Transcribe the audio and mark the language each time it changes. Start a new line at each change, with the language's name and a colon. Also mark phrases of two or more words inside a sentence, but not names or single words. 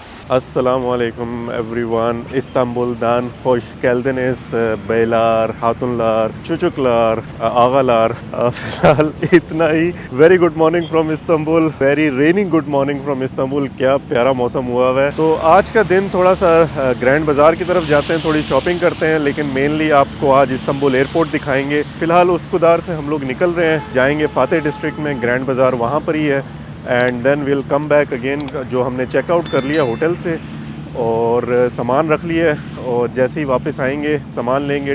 English: Assalamualaikum everyone.
Turkish: İstanbul'dan hoş geldiniz. Beyler, hatunlar, çocuklar, ağalar.
Hindi: फिलहाल इतना ही.
English: Very good morning from Istanbul. Very raining good morning from Istanbul.
Hindi: क्या प्यारा मौसम हुआ है. तो आज का दिन थोड़ा सा ग्रैंड बाज़ार की तरफ जाते हैं, थोड़ी शॉपिंग करते हैं, लेकिन मेनली आपको आज इस्तांबुल एयरपोर्ट दिखाएंगे. फ़िलहाल उस्कुदार से हम लोग निकल रहे हैं, जाएंगे फातेह डिस्ट्रिक्ट में. ग्रैंड बाज़ार वहाँ पर ही है.
English: and then we'll come back again.
Hindi: जो हमने चेकआउट कर लिया होटल से और सामान रख लिया है, और जैसे ही वापस आएंगे सामान लेंगे.